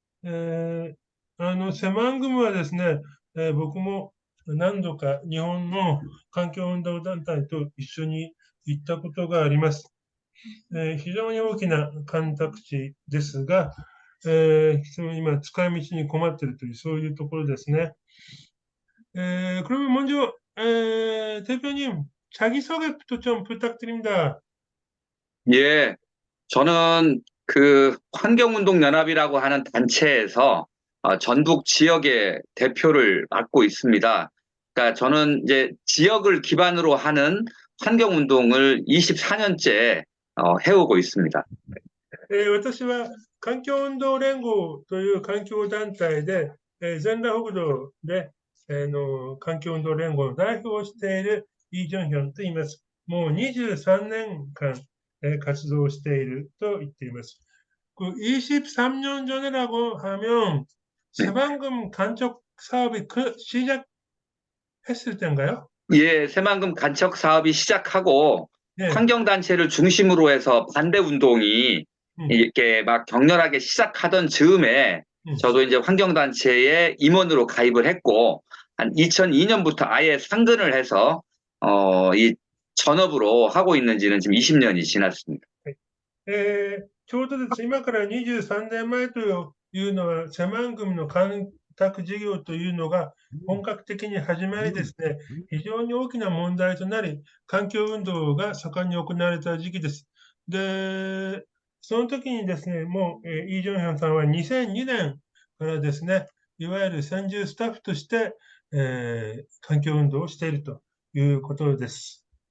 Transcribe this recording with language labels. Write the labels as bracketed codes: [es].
[ja] セマングムはですね、僕も何度か日本の環境運動団体と一緒に行ったことがあります。非常に大きな干拓地ですが、今使い道に困っているという、そういうところですね。 [ko] 그러면 먼저 대표님 자기소개부터 좀 부탁드립니다. 예, 저는 그 환경운동연합이라고 하는 단체에서 전북 지역의 대표를 맡고 있습니다. 그러니까 저는 이제 지역을 기반으로 하는 환경운동을 24년째 해오고 있습니다. [ja] 私は環境運動連合という環境団体で、全裸北道で、環境運動連合の代表をしているイ・ジョンヒョンと言います。もう23年間、活動していると言っています。 [ko] 그23년 전이라고 하면 새만금 간척 사업이 시작했을 때인가요? 예, 새만금 간척 사업이 시작하고 네. 환경단체를 중심으로 해서 반대 운동이 이렇게 막 격렬하게 시작하던 즈음에 저도 이제 환경단체에 임원으로 가입을 했고 한 2002년부터 아예 상근을 해서 이 전업으로 하고 있는 지는 지금 20년이 지났습니다. [ja] ちょうどです。今から23年前というのは、セマン組の干拓事業というのが本格的に始まりですね、非常に大きな問題となり、環境運動が盛んに行われた時期です。で、その時にですね、もう、イ・ジョンヒョンさんは2002年からですね、いわゆる専従スタッフとして、環境運動をしているということです。